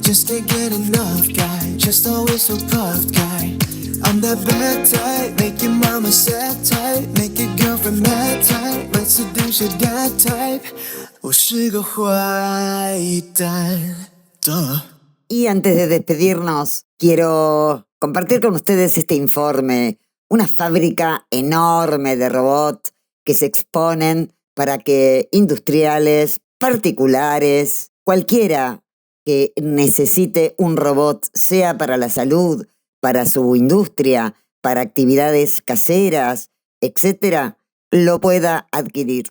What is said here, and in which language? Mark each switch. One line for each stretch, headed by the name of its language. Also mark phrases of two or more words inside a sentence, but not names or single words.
English: Just can't get enough guy, just always so puffed guy. I'm that bad type, make your mama sad type, make your girlfriend mad type, might seduce your dad type.
Chinese: 我是个坏蛋。
Spanish: Y antes de despedirnos, quiero compartir con ustedes este informe. Una fábrica enorme de robots que se exponen para que industriales, particulares, cualquiera que necesite un robot, sea para la salud, para su industria, para actividades caseras, etc., lo pueda adquirir.